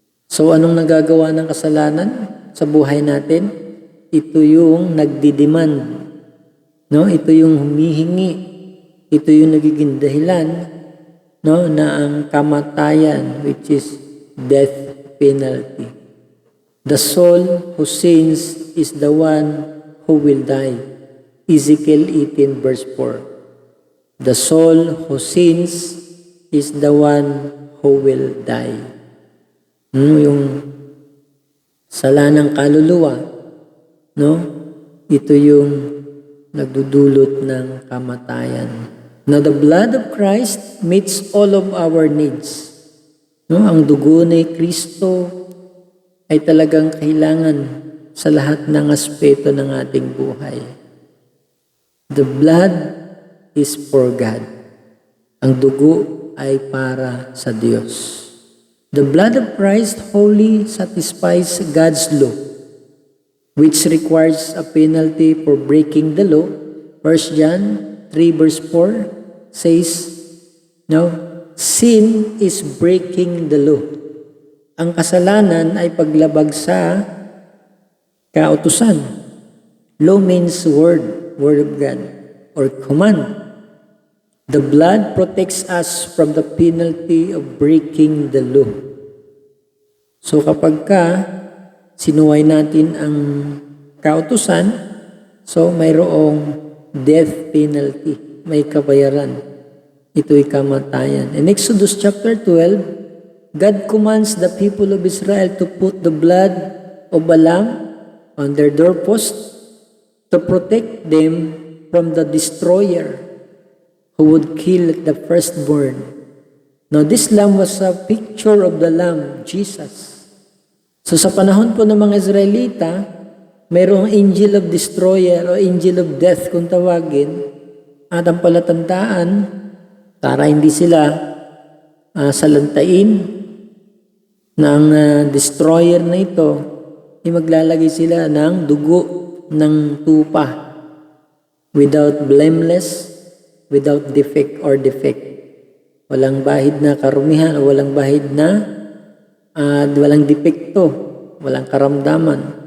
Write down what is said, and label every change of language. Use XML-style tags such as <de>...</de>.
<tl>So anong nagagawa ng kasalanan sa buhay natin? Ito yung nagdidemand. No? Ito yung humihingi. Ito yung nagiging dahilan, no, na ang kamatayan,</tl> <en>which is death penalty. The soul who sins is the one who will die. Ezekiel 18 verse 4. The soul who sins is the one who will die.</en> <tl>Yung sala ng kaluluwa, no? Ito yung nagdudulot ng kamatayan.</tl> <en>Now, the blood of Christ meets all of our needs.</en> <tl>No? Ang dugo ni Kristo ay talagang kailangan sa lahat ng aspeto ng ating buhay.</tl> <en>The blood is for God.</en> <tl>Ang dugo ay para sa Diyos.</tl> <en>The blood of Christ wholly satisfies God's law, which requires a penalty for breaking the law. 1 John 3 verse 4 says, no, sin is breaking the law.</en> <tl>Ang kasalanan ay paglabag sa kautusan.</tl> <en>Law means word of God, or command. The blood protects us from the penalty of breaking the law.</en> <tl>So kapag sinuway natin ang kautusan, so mayroong</tl> <en>death penalty,</en> <tl>may kabayaran. Ito'y kamatayan.</tl> <en>In Exodus chapter 12, God commands the people of Israel to put the blood of a lamb on their doorpost to protect them from the destroyer who would kill the firstborn. Now, this lamb was a picture of the Lamb, Jesus.</en> <tl>So, sa panahon po ng mga Israelita, mayroong</tl> <en>angel of destroyer</en> <tl>o</tl> <en>angel of death</en> <tl>kung tawagin, at ang palatandaan para hindi sila salantain ng destroyer na ito, maglalagay sila ng dugo ng tupa</tl> <en>without blameless, without defect or defect.</en> <tl>Walang bahid na karumihan o walang bahid na walang depekto, walang karamdaman.</tl>